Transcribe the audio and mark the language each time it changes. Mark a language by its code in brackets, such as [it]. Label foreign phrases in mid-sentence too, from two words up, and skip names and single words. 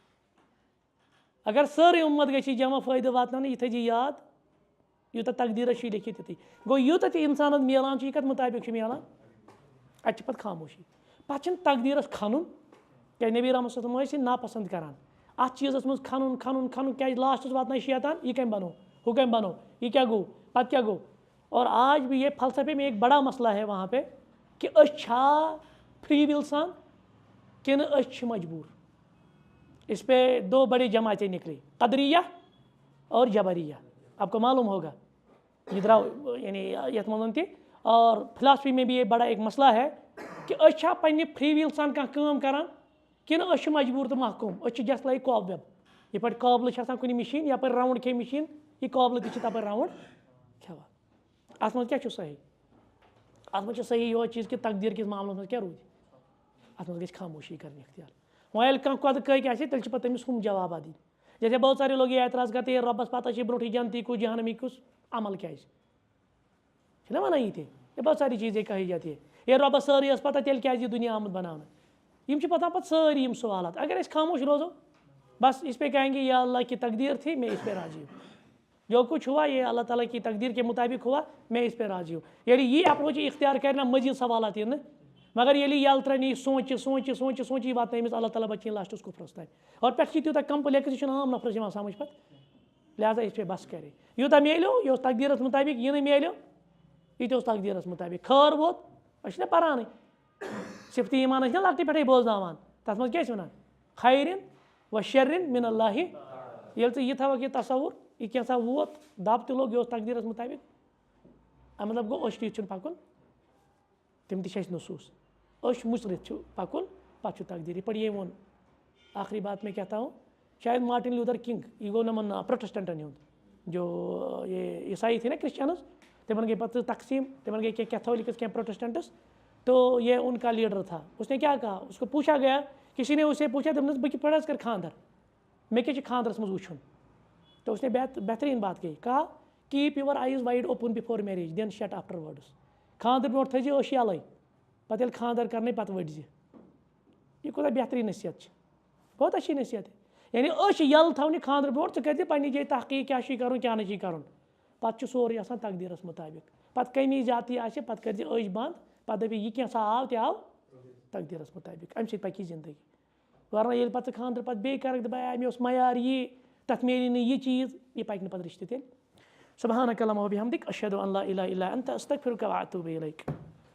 [ks] اگر سٲرٕے اُمت گژھِ جمع فٲیدٕ واتناونہٕ یہِ تھٲیزِ یاد یوٗتاہ تقدیٖرس چھُ لیکھِتھ تِتُے. گوٚو یوٗتاہ تہِ اِنسانس میلان چھُ یہِ کتھ مُطابق چھُ میلان اتہِ چھِ پتہٕ خاموشی. پتہٕ چھُنہٕ تقدیٖرس کھنُن کیٛازِ نبی رحمت صلی اللہ علیہ وسلم ٲسۍ یہِ ناپسنٛد کران اتھ چیٖزس منٛز کھنُن کھنُن کھنُن کیٛازِ لاسٹس واتنایہِ شیطان یہِ کٔمۍ بنو ہُہ کٔمۍ بنو یہِ کیٛاہ گوٚو پتہٕ کیٛاہ گوٚو. [ur] اور آج بھی یہ فلسفے میں ایک بڑا مسئلہ ہے وہاں پہ کہ [ks] أسۍ چھا فری وِل سان کِنہٕ أسۍ چھِ مجبوٗر. [ur] اس پہ دو بڑے جماعتیں نکلی قدریہ اور جبریہ. آپ کو معلوم ہوگا یہ [ks] درٛاو یعنی یتھ منٛز تہِ. [ur] اور فلاسفی میں بھی یہ بڑا ایک مسئلہ ہے کہ [ks] أسۍ چھا پننہِ فری وِل سان کانٛہہ کٲم کران کِنہٕ أسۍ چھِ مجبوٗر تہٕ محکوٗم. أسۍ چھِ [en] just like [ks] کاب ویب یِتھ پٲٹھۍ قابلہٕ چھِ آسان کُنہِ مِشیٖن یپٲرۍ راوُنٛڈ کھیٚیہِ مِشیٖن یہِ قابلہٕ تہِ چھِ تپٲرۍ راوُنٛڈ کھٮ۪وان. اتھ منٛز کیٛاہ چھُ صحیح اتھ منٛز چھُ صحیح یِہوے چیٖز کہِ تقدیٖر کِس معاملس منٛز کیٛاہ روٗدِ اتھ منٛز گژھِ خاموشی کَرٕنۍ اختیار. وۄنۍ ییٚلہِ کانٛہہ قۄدٕ کٔکۍ آسہِ تیٚلہِ چھِ پتہٕ تٔمِس ہُم جوابات دِنۍ. [ur] جیسے بہت سارے لوگ یہ اعتراض کرتے ہیں [ks] رۄبس پتہ چھِ برونٛٹھٕے جنتی کُس جہنمی کُس عمل کیٛازِ چھِنہ وَنان یہِ تہِ [ur] یہ بہت ساری چیٖزیں کہی جاتی ہے. [ks] ہے رۄبس سٲرٕے ٲس پتہ تیٚلہِ کیٛازِ یہِ دُنیا آمُت بناونہٕ. یِم چھِ پتہٕ سٲری یِم سوالات. [ur] اگر [ks] أسۍ خاموش روزو [ur] بس اس پہ کہیں گے یا اللہ کی تقدیر تھی میں اس پہ راضی ہوں جو کچھ ہوا یہ اللہ تعالیٰ کی تقدیر کے مطابق ہوا میں اس پہ راضی ہوں. [ks] ییٚلہِ یہِ اپروچ اختیار کرِ نہ مزیٖد سوالات یِن نہٕ مگر ییٚلہِ یَلہٕ ترٛاونہِ یہِ سونٛچہِ یہِ واتنٲے أمِس اللہ تعالیٰ بچٲیِن لاسٹس کُفرس تانۍ. اور پٮ۪ٹھٕ چھِ تیوٗتاہ کمپلیکس یہِ چھُنہٕ عام نفرس یِوان سمجھ پتہٕ لہٰذا اس پہ بس کرے. یوٗتاہ میلیو یہِ اوس تقدیٖرس مُطابق یہِ نہٕ میلیو یہِ تہِ اوس تقدیٖرس مُطابق. خٲر ووت أسۍ چھِنہ پرانٕے صِفتہِ ایٖمان ٲسۍ نہ لۄکٹہِ پٮ۪ٹھٕے بوزناوان تتھ منٛز کیٛاہ ٲسۍ وَنان خیرن و شرن من اللہ. ییٚلہِ ژٕ یہِ تھاوکھ یہِ تصوُر یہِ کینٛژھا ووت دب تہِ لوٚگ یہِ اوس تقدیٖرس مُطابق امیُک مطلب گوٚو أچھ ٹُوِتھ چھُنہٕ پکُن تِم تہِ چھِ اَسہِ نصوٗص. أچھ مُژرِتھ چھُ پکُن پتہٕ چھُ تقدیٖر. یِتھ پٲٹھۍ ییٚمۍ ووٚن [ur] آخری بات میں کہتا ہوں [ks] شاید مارٹن لوٗتھر کنگ یہِ گوٚو یِمن پروٹسٹنٹن ہُنٛد [ur] جو یہ عیسائی تھے نا [ks] کرسچنز تِمن گٔے پتہٕ تقسیٖم تِمن گٔے کینٛہہ کیتھولِکس کینٛہہ پروٹسٹنٹس. [ur] تو یہ ان کا لیڈر تھا. اس نے کیا کہا اس کو پوچھا گیا کسی نے اسے پوچھا [ks] دوٚپنس بہٕ کِتھ پٲٹھۍ حظ کرٕ خانٛدر مےٚ کیٛاہ چھُ خانٛدرس منٛز وٕچھُن. [ur] تو اس نے بہتریٖن بات کہی کہا [en] keep your eyes wide open before marriage then shut after [ur] وٲڈٕس. [ks] خانٛدر برونٛٹھ تھٲیزِ أچھ یَلے پتہٕ ییٚلہِ خانٛدر کرنے پتہٕ ؤٹۍ زِ. یہِ کوٗتاہ بہتریٖن نصیحت چھِ [ur] بہت اچھی نصیحت ہے. [ks] یعنی أچھ یَلہٕ تھاونہِ خانٛدر برونٛٹھ ژٕ کٔرۍ زِ پننہِ جایہِ تحقیٖق کیٛاہ چھُے کرُن کیٛاہ نہٕ چھُے کرُن. پتہٕ چھُ سورُے آسان تقدیٖرس مُطابق. پتہٕ کمی زیادتی آسہِ پتہٕ کٔرۍ زِ أچھ بنٛد پتہٕ دٔپہِ یہِ کینٛژھا آو تہِ آو تقدیٖرس مُطابق. امہِ سۭتۍ پکی زندگی. ورنہ ییٚلہِ پتہٕ ژٕ خانٛدر پتہٕ بیٚیہِ کرکھ دپان مےٚ اوس معیار یی تتھ میلی نہٕ یہِ چیٖز یہِ پکہِ نہٕ پتہٕ رِشتہٕ تیٚلہِ. [ar] سبحانک اللہم وبحمدک اشہدو ان لا اله الا انت استغفرک واتوب الیک.